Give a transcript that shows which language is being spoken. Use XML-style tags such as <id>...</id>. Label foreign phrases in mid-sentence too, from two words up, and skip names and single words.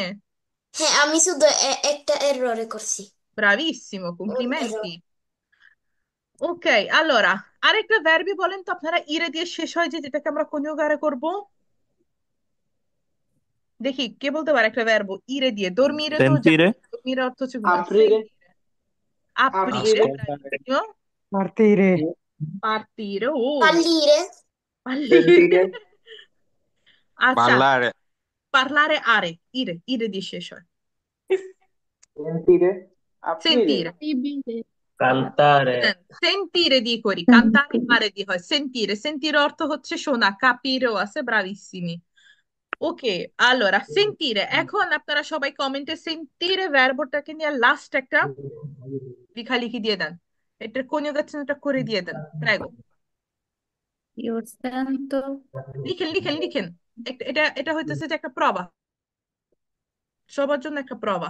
<bn>হ্যাঁ, আমি শুধু একটা এররে করছি। ব্রাভিসিমো, ওর এরর। কমপ্লিমেন্টি। ওকে, allora আরেকটা ভ্যারবি বলেন তো আপনারা, ইরে দিয়ে শেষ হয় যে, যেটাকে আমরা কনিউগারে করব। দেখি কে বলতে পারে একটা ভার্ব ইরে দিয়ে। দর্মিরে তো জানি,</bn> <it>Sentire?</it> <bn>দর্মিরে অর্থ হচ্ছে ঘুমায়।</bn> <it>aprire, aprire, ascoltare, bravissimo. partire, Partire, Fallire. fallire। sentire, আচ্ছা, Parlare. parlare are,</it> <bn>ইরে দিয়ে শেষ হয়।</bn> <it>sentire, aprire, সেন্টিরে, cantare,</it> <bn>সেন্টিরে দিয়ে করি, কান্তারে আরে দিয়ে হয়, সেন্টিরে। সেন্টিরে অর্থ হচ্ছে শোনা, কাপিরেও আছে, ব্রাভিসিমি। ওকে,</bn> <it>allora sentire,</it> <bn>এখন আপনারা সবাই কমেন্টে সেন্টিরে ভার্বটাকে নিয়ে লাস্ট একটা লেখালেখি দিয়ে দেন, এটার কনিউগেশনটা করে দিয়ে দেন, প্রাইগো।</bn> <it>Io sento,</it> <bn>লিখেন লিখেন লিখেন। এটা এটা হইতেছে যে একটা প্রবা, সবার জন্য একটা প্রবা।</bn>